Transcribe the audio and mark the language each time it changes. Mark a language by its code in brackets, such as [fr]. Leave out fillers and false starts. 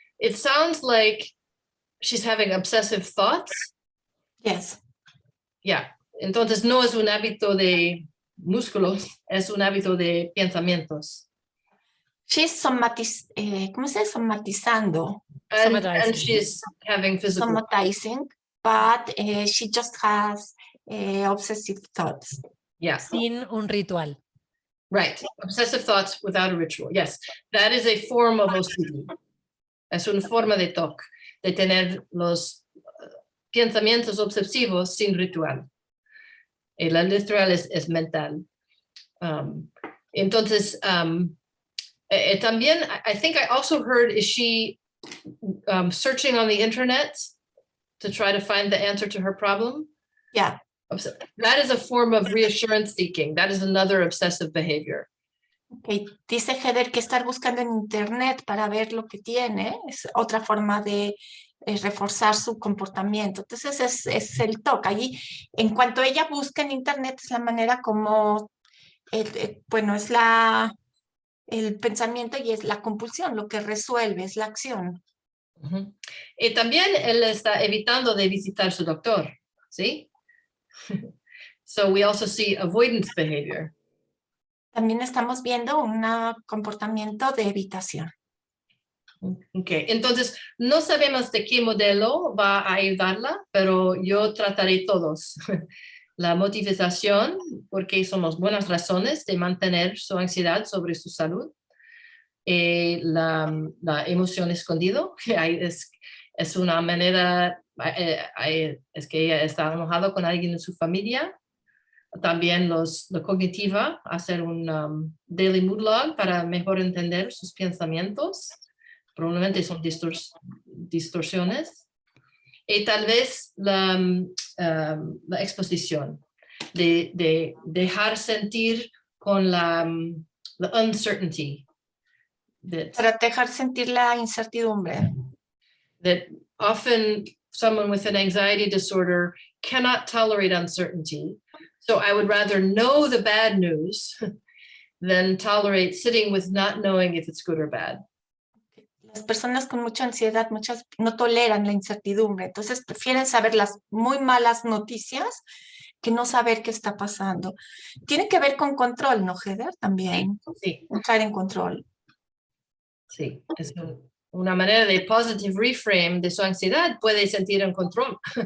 [en] It sounds like she's having obsessive thoughts. Yes. [es] Yeah, entonces no es un hábito de músculos, es un hábito de pensamientos. [en] She's [es] ¿cómo se dice? Somatizando. [en] And she's having physical. Somatizing, but she just has obsessive thoughts. Yeah. [es] Sin un ritual. [en] Right. Obsessive thoughts without a ritual. Yes. That is a form of OCD. [es] Es una forma de TOC, de tener los pensamientos obsesivos sin ritual. La ritual es mental. Entonces, también, [en] I think I also heard, is she searching on the internet to try to find the answer to her problem? Yeah. That is a form of reassurance seeking. That is another obsessive behavior. Okay. [es] Dice Heather que estar buscando en internet para ver lo que tiene es otra forma de reforzar su comportamiento. Entonces es el TOC. Allí, en cuanto ella busca en internet, es la manera como, bueno, es el pensamiento y es la compulsión, lo que resuelve, es la acción. Uh-huh. Y también él está evitando de visitar su doctor, ¿sí? [en] So we also see avoidance behavior. [es] También estamos viendo un comportamiento de evitación. Okay, entonces no sabemos de qué modelo va a ayudarla, pero yo trataré todos. La motivación, porque son las buenas razones de mantener su ansiedad sobre su salud. La emoción escondido, es una manera, es que ella está enojada con alguien en su familia. También la cognitiva, hacer un [en] daily mood log [es] para mejor entender sus pensamientos. Probablemente son distorsiones. Y tal vez la exposición, de dejar sentir con la uncertainty. Para dejar sentir la incertidumbre. [en] That often someone with an anxiety disorder cannot tolerate uncertainty. So I would rather know the bad news than tolerate sitting with not knowing if it's good or bad. [es] Las personas con mucha ansiedad, muchas no toleran la incertidumbre, entonces prefieren saber las muy malas noticias que no saber qué está pasando. Tiene que ver con control, ¿no, Heather? También. Sí. Entrar en control. Sí, es una manera de [en] positive reframe [es] de su ansiedad, puede sentir en control.